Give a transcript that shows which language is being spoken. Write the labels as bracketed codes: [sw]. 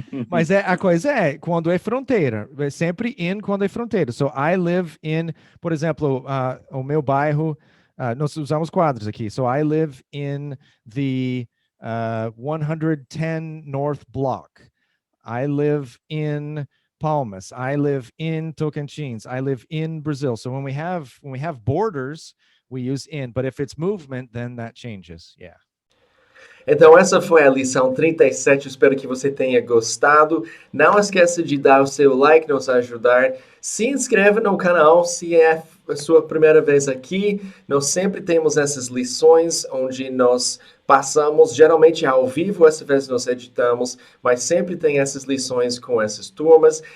[pt] Mas a coisa é, quando é fronteira, é sempre in quando é fronteira. [en] So, I live in, [pt] por exemplo, o meu bairro, nós usamos quadros aqui. [en] So, I live in the 110 North Block. I live in Palmas. I live in Tocantins. I live in Brazil. So when we have borders, we use in. But if it's movement, then that changes. Yeah. [pt] Então essa foi a lição 37, espero que você tenha gostado. Não esqueça de dar o seu like, nos ajudar. Se inscreva no canal se é a sua primeira vez aqui. Nós sempre temos essas lições onde nós passamos, geralmente ao vivo, essa vez nós editamos, mas sempre tem essas lições com essas turmas.